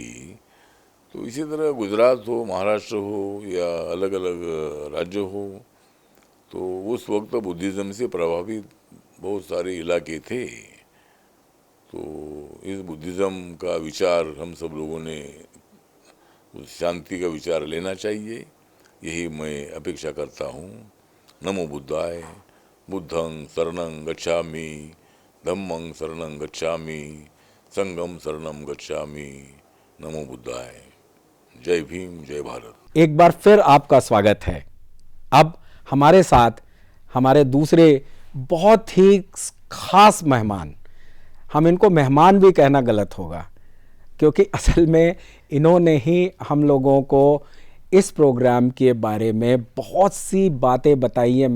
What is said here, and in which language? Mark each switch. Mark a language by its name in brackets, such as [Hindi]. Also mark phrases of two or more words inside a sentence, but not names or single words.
[Hindi] तो इसी तरह गुजरात हो, महाराष्ट्र हो या अलग अलग राज्य हो, तो उस वक्त बुद्धिज़्म से प्रभावित बहुत सारे इलाके थे। तो इस बुद्धिज़्म का विचार हम सब लोगों ने, उस शांति का विचार लेना चाहिए, यही मैं अपेक्षा करता हूँ। [Pali] नमो बुद्धाय। बुद्धं शरणं गच्छामि, धम्मं शरणं गच्छामि, संघं शरणं गच्छामि। नमो बुद्धाय। [Hindi] जय भीम, जय भारत। एक बार फिर आपका स्वागत है। अब हमारे साथ हमारे दूसरे बहुत ही खास मेहमान, हम इनको मेहमान भी कहना गलत होगा, क्योंकि असल में इन्होंने ही हम लोगों को इस प्रोग्राम के बारे में बहुत सी बातें बताई है।